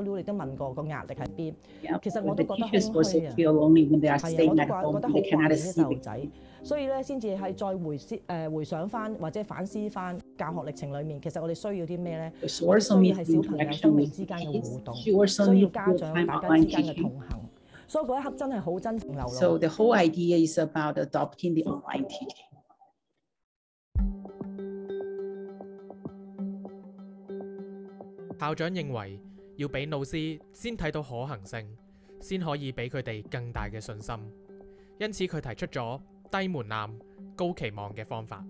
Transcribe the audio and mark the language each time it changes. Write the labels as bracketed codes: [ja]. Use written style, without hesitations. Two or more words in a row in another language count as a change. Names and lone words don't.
[yue] Liu 你都問過個壓力喺邊，其實我都覺得空虛啊，係啊，我都覺得好懷念啲細路仔。所以咧，先至係再回想翻或者反思翻教學歷程裏面，其實我哋需要啲咩咧？我哋需要係小朋友生命之間嘅互動，需要家長大家之間嘅同行。所以嗰一刻真係好真情流露。 [en] So the whole idea is about adopting the online teaching. [yue] 校長認為要俾老師先睇到可行性，先可以俾佢哋更大嘅信心。因此佢提出咗低門檻、高期望嘅方法。